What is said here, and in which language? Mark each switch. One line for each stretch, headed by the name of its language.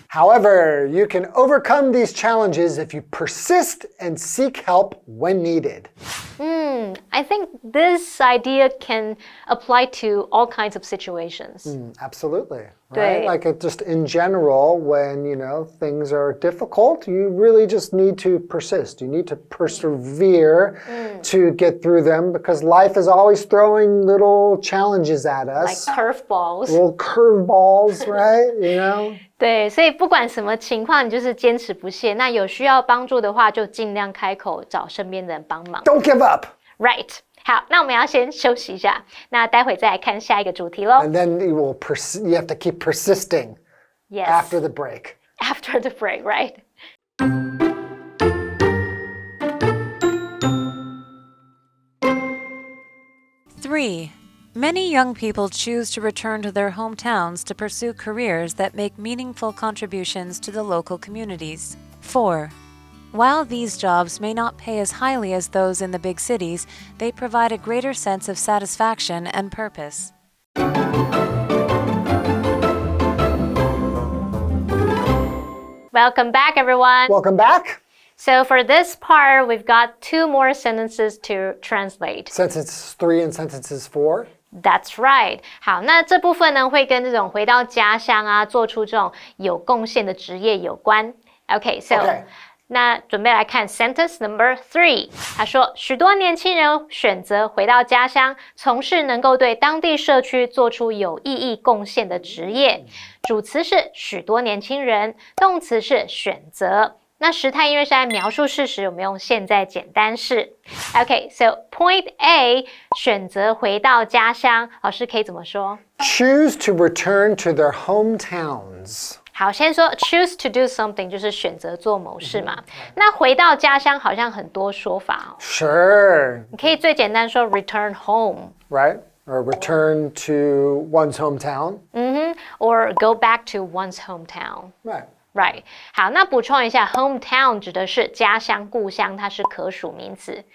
English: However, you can overcome these challenges if you persist and seek help when needed. I think this idea can apply to all kinds of situations. Absolutely. Right?
Chinese: 对。
English: Like just in general, when, things are difficult, you really just need to persist. You need to persevere to get through them because life is always throwing little challenges at us. Like curveballs. Little curveballs, right?
Chinese: 对，所以不管什么情况，你就是坚持不懈。那有需要帮助的话，就尽量开口找身边的人帮忙。
English: Don't give up. Right.
Chinese: 好，那我们要先休息一下，那待会再来看下一个主题咯。
English: And then you have to keep persisting Yes. after the break. After the break, right? Three. Many young people choose to return to their hometowns to pursue careers that make meaningful contributions to the local communities. 4. While these jobs may not pay as highly as those in the big cities, they provide a greater sense of satisfaction and purpose. Welcome back, everyone. Welcome back. So for this part, we've got 2 more sentences to translate. Sentences 3 and sentences 4. That's right.
Chinese: 好，那这部分呢，会跟这种回到家乡啊，做出这种有贡献的职业有关。
English: Okay, so Okay.
Chinese: 那准备来看
English: sentence number 3。
Chinese: 他说，许多年轻人选择回到家乡，从事能够对当地社区做出有意义贡献的职业。主词是许多年轻人，动词是选择。那时态因为是在描述事实，我们用现在简单式。
English: Okay, so point A
Chinese: 选择回到家乡，老师可以怎么说？
English: Choose to return to their hometowns.
Chinese: 好，先说
English: choose to do something
Chinese: 就是选择做某事嘛。那回到家乡好像很多说法哦。
English: Sure.
Chinese: 你可以最简单说
English: return home. Right? Or return to one's hometown. Or go back to one's hometown. Right.
Chinese: 好，那补充一下 hometown 指的是家乡、故乡，它是可数名词。